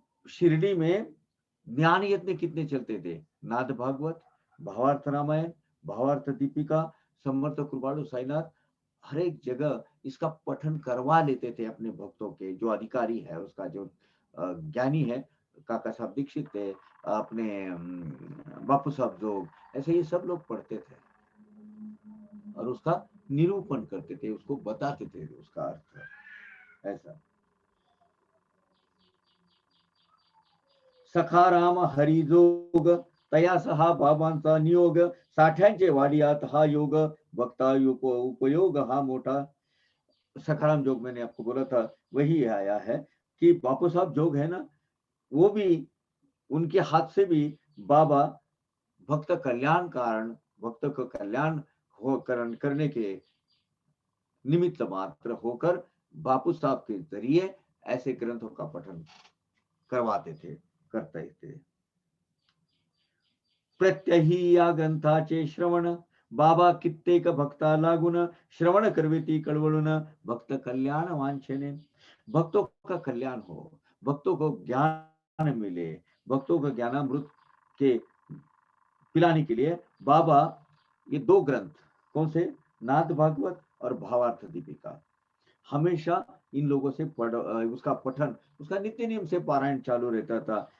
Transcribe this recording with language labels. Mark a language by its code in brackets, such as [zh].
[hi] शिरडी में ज्ञान यज्ञ कितने चलते थे, नाद भागवत, भावार्थ रामायण, भावार्थ दीपिका, समर्थ कृपाळु साईनाथ, हर एक जगह इसका पठन करवा लेते थे अपने भक्तों के, जो अधिकारी है उसका, जो ज्ञानी है, काका साहब दीक्षित थे, अपने बापू साहब जोग, ऐसे ये सब लोग पढ़ते थे और उसका निरूपण करते थे, उसको बताते थे उसका अर्थ। [mr] ऐसा सखा राम हरिजोग तया सहा बाबांचा नियोग, साठ्यांचे वाडियात हा योग, भक्ता उपयोग हा मोठा। [hi] सखाराम जोग मैंने आपको बोला था, वही आया है कि बापू साहब जोग है ना, वो भी उनके हाथ से भी बाबा भक्त कल्याण कारण, भक्त को कल्याण करने के निमित्त मात्र होकर बापू साहब के जरिए ऐसे ग्रंथों का पठन करवाते थे, करते थे। [mr] प्रत्यही या ग्रंथाचे श्रवण बाबा कित्येक भक्ता लागून, श्रवण करविती कळवळून भक्त कल्याण वांछने। [hi] भक्तों का कल्याण हो, भक्तों को ज्ञान मिले, भक्तों को ज्ञानामृत के पिलाने के लिए बाबा ये दो ग्रंथ, कौन से, नाथ भागवत और भावार्थ दीपिका, हमेशा इन लोगों से उसका पठन, उसका नित्य नियम से पारायण चालू रहता था।